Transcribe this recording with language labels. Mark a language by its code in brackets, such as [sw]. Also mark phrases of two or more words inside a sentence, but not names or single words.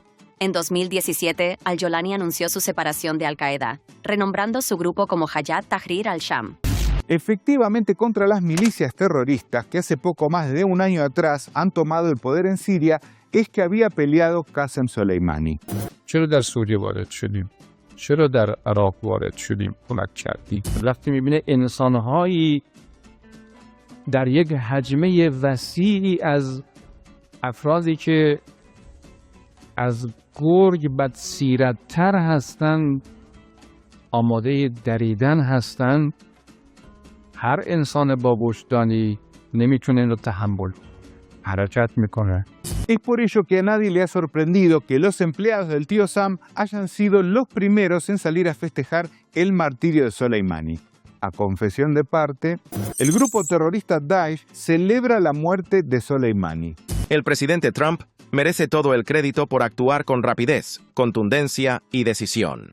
[es] En 2017, Al-Jolani anunció su separación de Al-Qaeda, renombrando su grupo como Hayat Tahrir al-Sham. Efectivamente, contra las milicias terroristas que hace poco más de un año atrás han tomado el poder en Siria, es que había peleado Qasem Soleimani. [fa] چرا در سوریه وارد شدیم؟ چرا در عراق وارد شدیم؟ کمک کردیم. وقتی می‌بینه انسان‌هایی در یک حجمه وسیعی از افرادی که از گرگ بدسیرت‌تر هستند، آماده دریدن هستند، هر انسان با وجدانی نمیتونه این رو تحمل حرکت میکنه. [es] Es por ello que a nadie le ha sorprendido que los empleados del tío Sam hayan sido los primeros en salir a festejar el martirio de Soleimani. A confesión de parte, el grupo terrorista Daesh celebra la muerte de Soleimani. El presidente Trump merece todo el crédito por actuar con rapidez, contundencia y decisión.